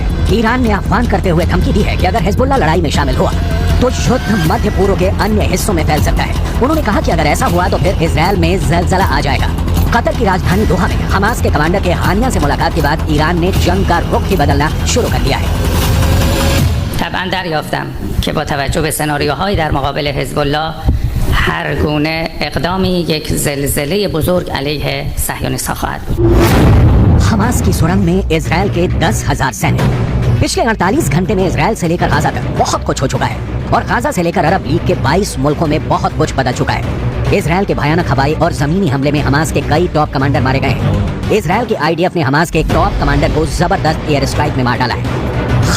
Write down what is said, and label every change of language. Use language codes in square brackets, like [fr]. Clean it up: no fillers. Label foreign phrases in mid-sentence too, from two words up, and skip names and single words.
[hi] ईरान ने आह्वान करते हुए धमकी दी है कि अगर हिजबुल्लाह लड़ाई में शामिल हुआ तो युद्ध मध्य पूर्व के अन्य हिस्सों में फैल सकता है। उन्होंने कहा कि अगर ऐसा हुआ तो फिर इजरायल में जलजला आ जाएगा। कतर की राजधानी दोहा में हमास के कमांडर के हानिया से मुलाकात के बाद ईरान ने जंग का रुख ही बदलना शुरू कर दिया है। [fa] طبعا دریافتم که با توجه به سناریوهای در مقابل حزب الله هر گونه اقدامی یک زلزله بزرگ علیه صهیونیست‌ها خواهد بود. [hi] हमास की सुरंग में इजरायल के 10,000 सैनिक। पिछले 48 घंटे में इजरायल से लेकर गाजा तक बहुत कुछ हो चुका है और गाजा से लेकर अरब लीग के 22 मुल्कों में बहुत कुछ बदल चुका है। इजरायल के भयानक हवाई और जमीनी हमले में हमास के कई [en] top commander [hi] मारे गए हैं। इजरायल के आईडीएफ ने हमास के एक [en] top commander [hi] को जबरदस्त [en] air strike [hi] में मार डाला है।